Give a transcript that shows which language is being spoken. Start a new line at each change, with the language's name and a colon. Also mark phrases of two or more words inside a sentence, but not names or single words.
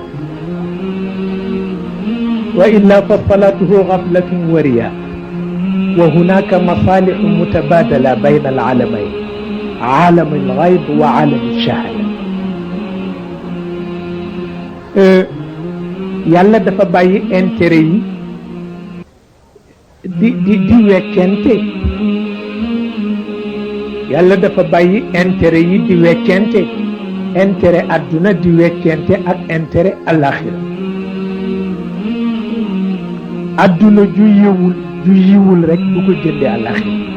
Arabic: وإلا فصلاته غفلة ورياء وهناك مصالح متبادلة بين العالمين عالم الغيب وعالم الشهادة
Wolof: yàlla dafa bàyyi intérêt yi di weccente yàlla dafa bàyyi intérêt yi di weccente intérêt adduna di weccente ak intérêt alaxira adduna ju yiwul rek du ko jënde alaxira